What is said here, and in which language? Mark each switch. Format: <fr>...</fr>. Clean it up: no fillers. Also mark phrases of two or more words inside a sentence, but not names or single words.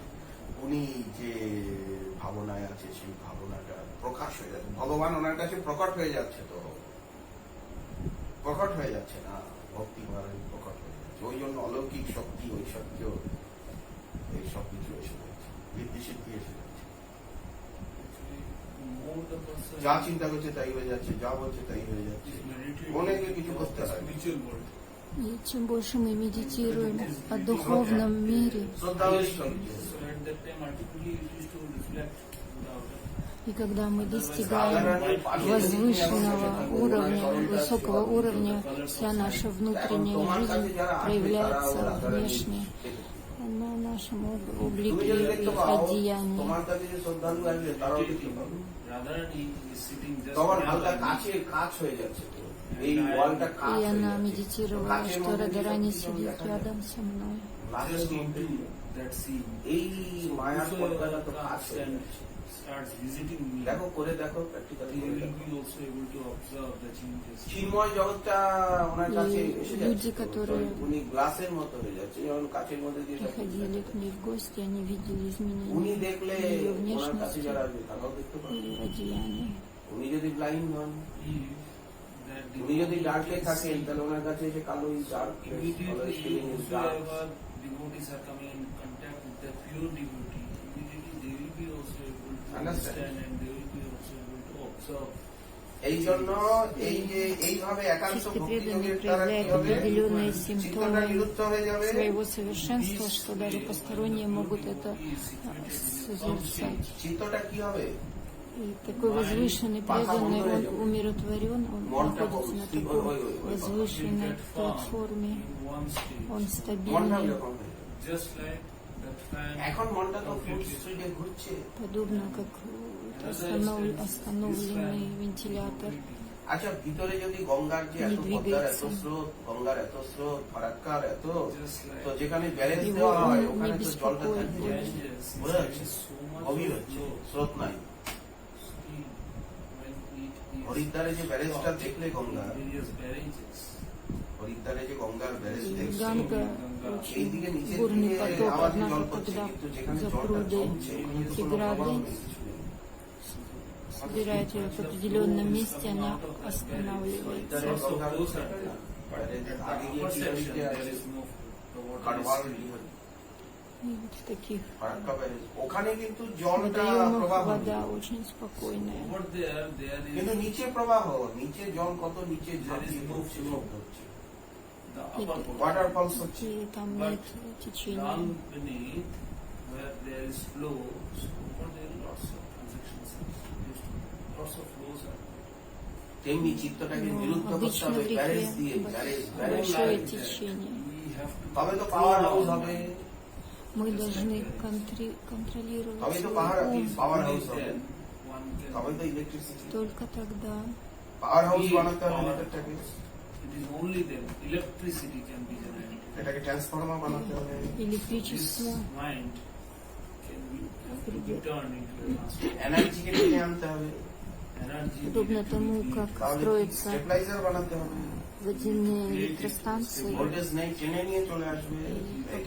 <bn>উনি যে ভাবনায় আছে সেই ভাবনাটা প্রকাশ হয়ে যাচ্ছে, ভগবান ওনার কাছে প্রকট হয়ে যাচ্ছে, তো প্রকট হয়ে যাচ্ছে না, ভক্তি মারানি প্রকট হয়ে যাচ্ছে। ওই জন্য অলৌকিক শক্তি, ঐশ্বর্য, এই সব কিছু এসে যাচ্ছে, বৃদ্ধি সিদ্ধি এসে যাচ্ছে।</bn> <en>Actually, more the person</en> <bn>যা চিন্তা করছে তাই হয়ে যাচ্ছে, যা বলছে তাই হয়ে যাচ্ছে,</bn> <en>is meditating</en> <bn>মনেকে কিছু</bn> <en>of</en> <bn>করতে</bn> <en>the</en> <bn>হয় না।</bn> <en>spiritual world.</en> <ru>И чем больше мы медитируем о духовном мире,</ru> <bn>শ্রদ্ধা ঐশ্বর্য,</bn> <en>So at that time, ultimately, it used to reflect without</en> <ru>и когда мы достигаем возвышенного уровня, высокого уровня, вся наша</ru> <bn>এখন</bn> <ru>внутренняя</ru> <bn>তোমার কাছে</bn> <ru>жизнь</ru> <bn>যারা আসবে তারা</bn> <ru>проявляется</ru> <bn>রাধারানী</bn> <ru>внешне на нашем</ru> <bn>তুমি</bn> <ru>облике</ru> <bn>যদি দেখতে</bn> <ru>и</ru> <bn>পাও</bn> <ru>одеянии.</ru> <bn>তোমার কাছে যে শ্রদ্ধালু আসবে তারাও দেখতে পাবে,</bn> <en>Radharani is sitting just</en> <bn>তখন</bn> <en>behind</en> <bn>হালকা</bn> <en>me.</en> <bn>কাছে কাজ হয়ে যাচ্ছে, এই ওয়ালটা কাজ</bn> <ru>И</ru> <bn>হয়ে</bn> <ru>она</ru> <bn>যাচ্ছে।</bn> <ru>медитировала,</ru> <bn>কাচের</bn> <ru>что</ru> <bn>মধ্যে</bn> <ru>Радарани</ru> <bn>কিছু</bn> <ru>сидит</ru> <bn>দেখা যায়।</bn> <ru>рядом со мной.</ru> <bn>গ্লাসের</bn> <en>Just</en> <bn>মধ্যে</bn> <en>into that scene.</en> <bn>এই মায়ার</bn> <en>So</en> <bn>পর্দাটা তো</bn> <en>whosoever</en> <bn>কাজ</bn> <en>comes</en> <bn>হয়ে</bn> <en>and</en> <bn>যাচ্ছে।</bn> <en>starts visiting me,</en> <bn>দেখো করে দেখো প্র্যাকটিক্যালি</bn> <en>they will be also able to observe the changes.</en> <bn>চিন্ময় জগৎটা ওনার কাছে এসে</bn> <ru>Люди,</ru> <bn>যাচ্ছে,</bn> <ru>которые</ru> <bn>উনি গ্লাসের মতো হয়ে যাচ্ছে, যেমন কাচের মধ্যে দিয়ে সব কিছু</bn> <ru>приходили</ru> <bn>দেখা</bn> <ru>к ней в гости, они видели</ru> <bn>উনি</bn> <ru>изменения</ru> <bn>দেখলে</bn> <ru>ее</ru> <bn>ওনার কাছে</bn> <ru>внешности</ru> <bn>যারা আসবে তারাও দেখতে পাবে।</bn> <ru>и одеяния.</ru> <bn>উনি যদি ব্লাইন্ড হন,</bn> <en>If that</en> <bn>উনি যদি</bn> <en>devotee</en> <bn>ডার্কে</bn> <en>can</en> <bn>থাকেন</bn> <en>see,</en> <bn>তাহলে ওনার কাছে এসে কালো ডার্ক</bn> <en>immediately whosoever devotees are coming in contact with the pure devotee, immediately they will be also able to understand and they will be also able to observe.</en> <bn>এই জন্য এই যে এইভাবে একান্ত</bn> <ru>Чистый</ru> <bn>ভক্তি</bn> <ru>преданный</ru> <bn>যোগের দ্বারা কি</bn> <ru>проявляет</ru> <bn>হবে,</bn> <ru>определенные</ru> <bn>চিত্তটা</bn> <ru>симптомы</ru> <bn>নিরুদ্ধ হয়ে যাবে,</bn> <ru>своего совершенства, что даже посторонние могут это</ru> <en>He is situated in his own</en> <ru>созерцать.</ru> <en>state.</en> <bn>চিত্তটা কি হবে,</bn> <ru>И И такой возвышенный, преданный, он умиротворен, он</ru> <bn>মনটা</bn> <ru>находится на</ru> <bn>স্থির,</bn> <ru>такой</ru> <bn>ওই,</bn> <ru>возвышенной</ru> <en>Get firm</en> <ru>платформе,</ru> <en>in one state.</en> <ru>он</ru> <bn>মনটা</bn> <ru>стабильный,</ru> <bn>এরকম হয়ে যায়।</bn> <en>Just like that fan.</en> <bn>এখন মনটা তো</bn> <en>full speed</en> <bn>ঘুরছে।</bn> <ru>подобно как остановленный вентилятор.</ru> <bn>আচ্ছা, ভিতরে যদি গঙ্গার যে এত পদ্মার এত স্রোত, গঙ্গার এত স্রোত, ফারাক্কার এত, তো যেখানে ব্যালেন্স দেওয়া হয় ওখানে তো জলটা থাকবে, বোঝা যাচ্ছে? গভীর হচ্ছে, স্রোত নাই। হরিদ্বারে যে ব্যারেজটা দেখলে গঙ্গা, হরিদ্বারে যে গঙ্গার ব্যারেজ</bn> <ru>И</ru> <bn>দেখছে,</bn> <ru>Ганга</ru> <bn>এইদিকে</bn> <ru>очень</ru> <bn>নিচের</bn> <ru>бурный</ru> <bn>দিকে</bn> <ru>поток,</ru> <bn>আওয়াজে জল</bn> <ru>однако</ru> <bn>পড়ছে,</bn> <ru>когда</ru> <bn>কিন্তু যেখানে</bn> <ru>за</ru> <bn>জলটা</bn> <ru>пруды</ru> <bn>জমছে ওখানে তো</bn> <ru>эти</ru> <bn>কোনো প্রবাহ</bn> <ru>грады</ru> <bn>নেই, কিছু নেই।</bn> <ru>собирает ее в определенном месте, она</ru> <bn>হরিদ্বারে</bn> <ru>останавливается.</ru> <bn>গঙ্গার ব্যারেজের আগে গিয়ে কি দিকে আছে? কারওয়াল রিভার,</bn> <ru>И вот в таких</ru> <bn>ফারাক্কা ব্যারেজ, ওখানে কিন্তু জলটা</bn> <ru>водоемах</ru> <bn>প্রবাহ নেই।</bn> <ru>вода очень спокойная.</ru> <en>Over there</en> <bn>কিন্তু</bn> <en>is</en> <bn>নিচে প্রবাহ, নিচে জল কত নিচে ঝাঁপিয়ে পড়ছে, মুখ ধরছে,</bn> <en>the upper portion.</en> <bn>ওয়াটারফলস হচ্ছে।</bn> <ru>И там</ru> <en>But</en> <ru>нет течения.</ru> <en>down beneath where there is flow, so over there lots of transactions, lots of flows are.</en> <bn>তেমনি চিত্তটাকে</bn> <ru>Но</ru> <bn>নিরুদ্ধ করতে</bn> <ru>обычно</ru> <bn>হবে</bn> <ru>в</ru> <bn>ব্যারেজ</bn> <ru>реке</ru> <bn>দিয়ে, ব্যারেজ</bn> <ru>большое</ru> <bn>ব্যারেজ।</bn> <ru>течение.</ru> <en>We have to</en> <bn>তবে তো</bn> <en>power house</en> <bn>হবে,</bn> <ru>Мы должны контролировать</ru> <bn>তবে তো</bn> <ru>свой</ru> <bn>পাওয়ার</bn> <ru>ум.</ru> <en>power house</en> <bn>হবে,</bn> <en>then one can.</en> <bn>তবে তো ইলেকট্রিসিটি।</bn> <ru>Только тогда</ru> <en>power house</en> <bn>বানাতে হবে এটাকে,</bn> <en>It is only then electricity can be generated.</en> <bn>এটাকে ট্রান্সফরমার বানাতে হবে,</bn> <en>This</en> <ru>электричество</ru> <en>mind can be, have to be turned into a transformer.</en> <bn>এনার্জিকে টেনে আনতে হবে,</bn> <en>Energy</en> <ru>подобно тому, как</ru> <bn>তাহলে</bn> <ru>строятся</ru> <bn>স্টেবিলাইজার বানাতে হবে,</bn> <ru>водяные электростанции.</ru> <bn>ভোল্টেজ নেই টেনে নিয়ে চলে আসবে, এটা</bn>